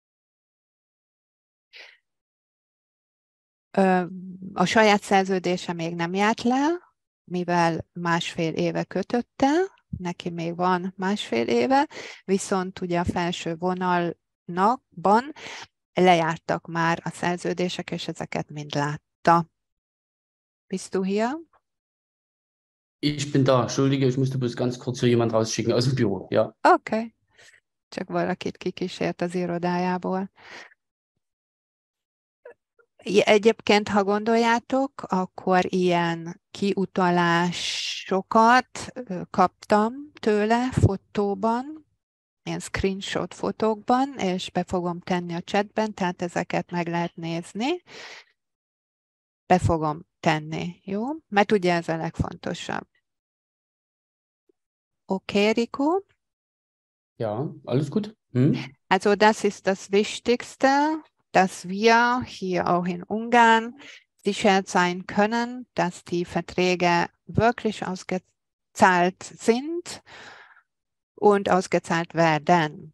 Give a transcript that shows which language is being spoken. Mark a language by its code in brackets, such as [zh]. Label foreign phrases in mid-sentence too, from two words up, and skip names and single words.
[hu] A saját szerződése még nem járt le, mivel 1,5 éve kötötte, neki még van 1,5 éve, viszont ugye a felső vonalban lejártak már a szerződések, és ezeket mind látta. [de] Bist du hier? Ich bin da, entschuldige, ich musste bloß ganz kurz hier jemand rausschicken aus dem Büro. Ja, [hu] Oké, csak valakit kikísért az irodájából. Egyébként, ha gondoljátok, akkor ilyen kiutalásokat kaptam tőle fotóban, ilyen screenshot fotókban, és be fogom tenni a chatben, tehát ezeket meg lehet nézni. Be fogom tenni, jó? Mert ugye ez a legfontosabb. Oké, Rico? [de] ja, alles gut. Hm? Also das ist das Wichtigste, dass wir hier auch in Ungarn sicher sein können, dass die Verträge wirklich ausgezahlt sind und ausgezahlt werden.